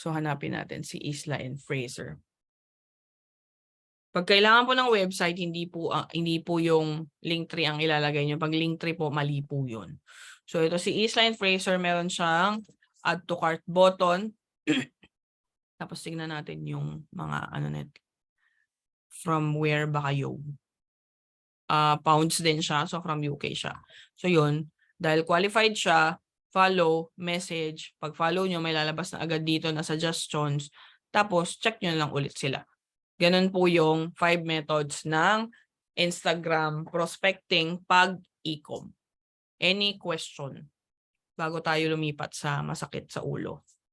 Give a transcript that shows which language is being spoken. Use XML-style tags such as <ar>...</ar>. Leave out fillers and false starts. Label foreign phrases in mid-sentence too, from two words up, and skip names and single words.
<tl>So hanapin natin si Isla and Fraser. Pag kailangan po ng website, hindi po yung Linktree ang ilalagay nyo. Pag Linktree po, mali po yun. So ito si Isla and Fraser, meron siyang</tl> <en>add to cart button.</en> <tl>Tapos tingnan natin yung mga</tl> <en>from where</en> <tl>ba kayo. Pounds din siya, so from UK siya. So yun, dahil qualified siya, follow, message. Pag follow nyo, may lalabas na agad dito na suggestions. Tapos check nyo lang ulit sila. Ganun po yung 5 methods ng Instagram prospecting pag e-com.</tl> <en>Any question</en> <tl>bago tayo lumipat sa masakit sa ulo?</tl>